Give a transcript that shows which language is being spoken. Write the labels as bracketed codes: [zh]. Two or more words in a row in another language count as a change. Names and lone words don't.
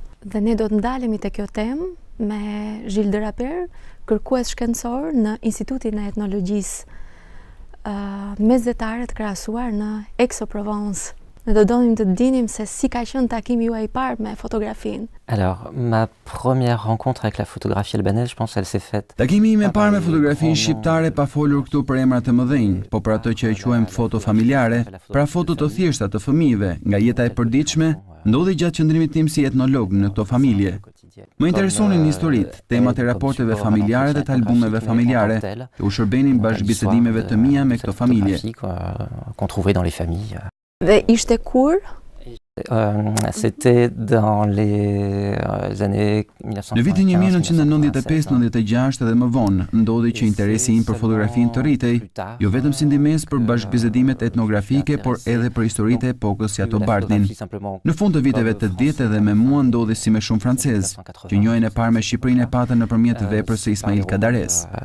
[sq] Dhe ne do të ndalemi te kjo temë me Gilles de Rapert, kërkues shkencor në Institutin e Etnologjisë mesdhetare të krahasuar në Aix-en-Provence. Ne do donim të dinim se si ka qenë takimi juaj I parë me fotografinë. [fr] Alors, ma première rencontre avec la photographie albanaise, je pense elle s'est faite. [sq] Takimi im I parë me fotografinë shqiptare pa folur këtu për emra të mëdhenj, po për ato që e quajmë foto familjare, pra foto të thjeshta të fëmijëve nga jeta e përditshme, ndodhi gjatë qëndrimit tim si etnolog në këto familje. Më interesonin historitë, temat e raporteve familjare dhe të albumeve familjare, që u shërbenin bashkëbisedimeve të mia me këto familje. [fr] Qu'on trouvait dans les familles. [sq] Dhe ishte kur? [fr] C'était dans les années 1995. [sq] Në vitin 1995-96 dhe më vonë, ndodhi që interesi im për fotografinë të rritej, jo vetëm si ndihmës për bashkëbisedimet etnografike, por edhe për historitë e epokës si ato Bartnin. Në fund të viteve të 80 dhe me mua ndodhi si me shumë francez, që njohin e parë me Shqipërinë e patën nëpërmjet veprës së Ismail Kadares.